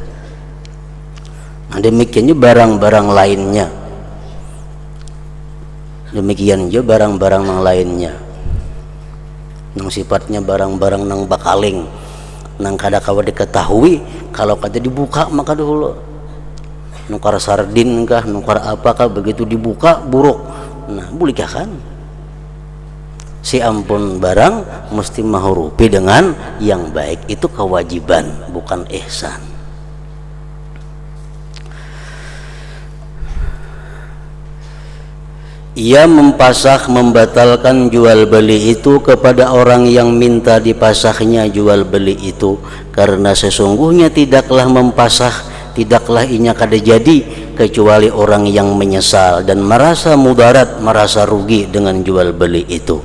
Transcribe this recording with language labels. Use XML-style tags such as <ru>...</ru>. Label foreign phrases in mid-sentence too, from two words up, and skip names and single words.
<bjn>Nah, demikiannya barang-barang lainnya, demikian juga barang-barang yang lainnya nang sifatnya barang-barang nang bakaling, nang kada kawa diketahui, kalau kada dibuka maka dulu nukar sardin kah, nukar apakah, begitu dibuka buruk. Nah bulikah kan si ampun barang mesti menghurupi dengan yang baik.</bjn> <id>Itu kewajiban, bukan ihsan. Ia mempasah membatalkan jual beli itu kepada orang yang minta dipasahnya jual beli itu, karena sesungguhnya tidaklah mempasah, tidaklah</id> <bjn>inya kada jadi</bjn> <id>kecuali orang yang menyesal dan merasa mudarat, merasa rugi dengan jual beli itu.</id>